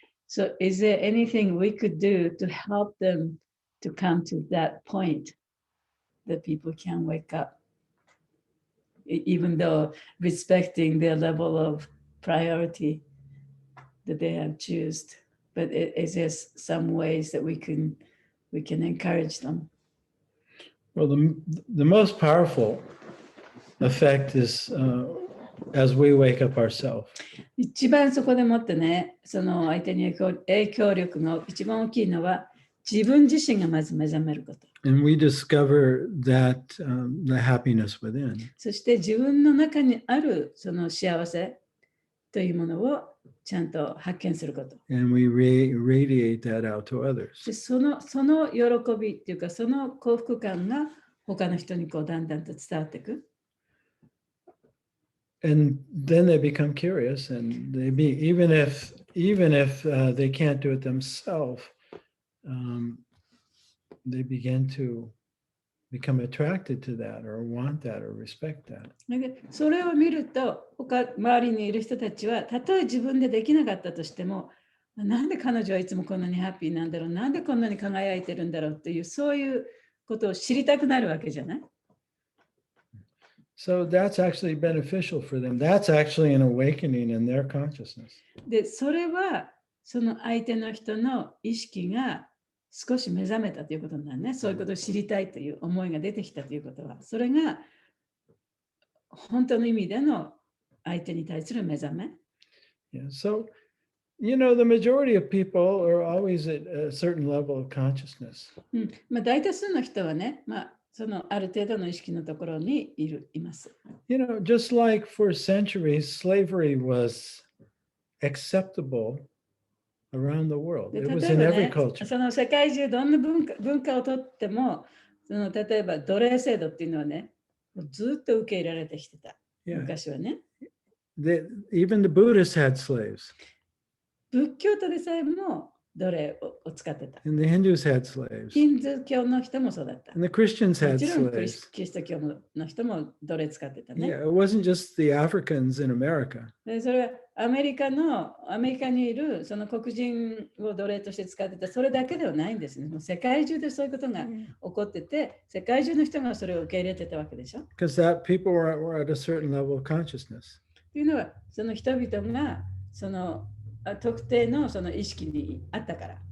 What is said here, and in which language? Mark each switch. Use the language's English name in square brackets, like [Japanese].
[English] So is there anything we could do to help them to come to that point that people can wake up, even though respecting their level of priority that they have chosen, but is there some ways that we can encourage them? Well, the most powerful effect is as we wake up ourselves. [Japanese] 一番そこでもってね、その相手に影響力が一番大きいのは自分自身がまず目覚めること。 [English] And we discover that the happiness within. [Japanese] そして自分の中にあるその幸せというものをちゃんと発見すること。 [English] And we radiate that out to others. [Japanese] でその喜びっていうかその幸福感が他の人にこうだんだんと伝わっていく。 [English] And then they become curious, and even if they can't do it themselves, they begin to become attracted to that, or want that, or respect that. [Japanese] でそれを見ると周りにいる人たちはたとえ自分でできなかったとしても、なんで彼女はいつもこんなにハッピーなんだろう、なんでこんなに輝いてるんだろうっていうそういうことを知りたくなるわけじゃない。 [English] So that's actually beneficial for them. That's actually an awakening in their consciousness. [Japanese] でそれはその相手の人の意識が少し目覚めたということになるね。そういうことを知りたいという思いが出てきたということは、それが本当の意味での相手に対する目覚め。 [English] Yeah. So, the majority of people are always at a certain level of consciousness. [Japanese] 大多数の人はね、そのある程度の意識のところにいます。 [English] Just like for centuries, slavery was acceptable around the world. It was in every culture. [Japanese] その世界中どんな文化をとっても、例えば奴隷制度っていうのはね、ずっと受け入れられてきてた。昔はね。 [English] Even the Buddhists had slaves. [Japanese] 仏教徒でさえも奴隷を使ってた。 [English] And the Hindus had slaves. [Japanese] ヒンドゥー教の人もそうだった。 [English] And the Christians had [Japanese] もちろんキリ [English] slaves. [Japanese] スト教の人も奴隷使ってたね。 [English] Yeah, it wasn't just the Africans in America. [Japanese] でそれはアメリカにいるその黒人を奴隷として使ってた、それだけではないんですね。もう世界中でそういうことが起こってて、世界中の人がそれを受け入れてたわけでしょ。 [English] Because that people were at a certain level of consciousness. [Japanese] というのは、その人々がその特定のその意識にあったから。